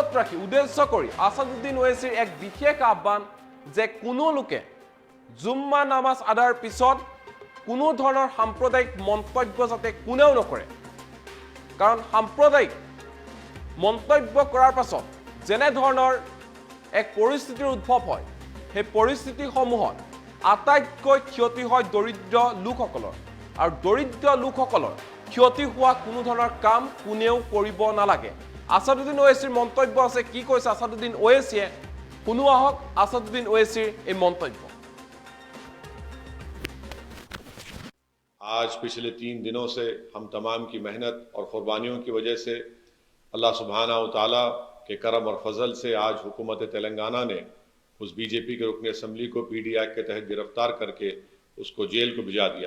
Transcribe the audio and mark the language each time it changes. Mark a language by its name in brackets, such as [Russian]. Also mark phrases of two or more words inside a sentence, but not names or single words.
[Assamese] ৰাখি উদ্দেশ্য কৰি আছাদুদ্দিন ওৱেইছিৰ এক বিশেষ আহ্বান যে কোনো লোকে জুম্মা নামাজ আদায়ৰ পিছত কোনো ধৰণৰ সাম্প্ৰদায়িক মন্তব্য যাতে কোনেও নকৰে, কাৰণ সাম্প্ৰদায়িক মন্তব্য কৰাৰ পাছত যেনে ধৰণৰ এক পৰিস্থিতিৰ উদ্ভৱ হয় সেই পৰিস্থিতিসমূহত আটাইতকৈ ক্ষতি হয় দৰিদ্ৰ লোকসকলৰ, আৰু দৰিদ্ৰ লোকসকলৰ ক্ষতি হোৱা কোনো ধৰণৰ কাম কোনেও কৰিব নালাগে। আছাদুদ্দিন ওৱেইছিৰ মন্তব্য আছে, কি কৈছে আছাদুদ্দিন ওৱেইছিয়ে শুনো আহক আছাদুদ্দিন ওৱেইছিৰ এই মন্তব্য। [Hindi] आज पिछले 3 दिनों से हम तमाम की मेहनत और क़ुरबानियों की वजह से [Arabic] الله سبحانه وتعالى [Hindi] के करम और फजल से आज हुकूमत तेलंगाना ने उस बीजेपी के रुकन असम्बली को [English] PD Act [Hindi] के तहत गिरफ्तार करके उसको जेल को भिजा दिया।